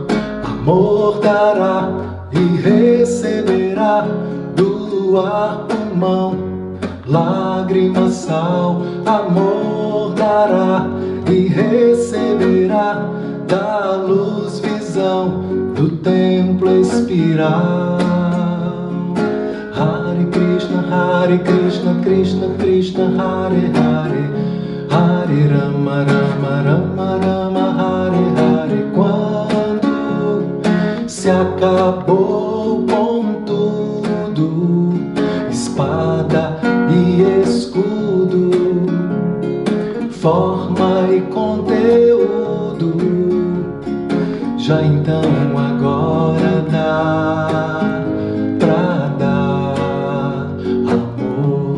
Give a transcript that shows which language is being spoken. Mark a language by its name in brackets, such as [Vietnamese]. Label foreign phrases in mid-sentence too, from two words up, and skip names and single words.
[Portuguese] Amor dará e receberá do ar pulmão, lágrima, sal. Amor dará e receberá da luz, visão do templo espiral. [Sanskrit] Hare Krishna, Krishna Krishna, Hare Hare, Hare Rama, Rama Rama Rama, Hare Hare. [Portuguese] Quando se acabou com tudo, espada e escudo, forma e conteúdo, já então agora dá pra dar amor.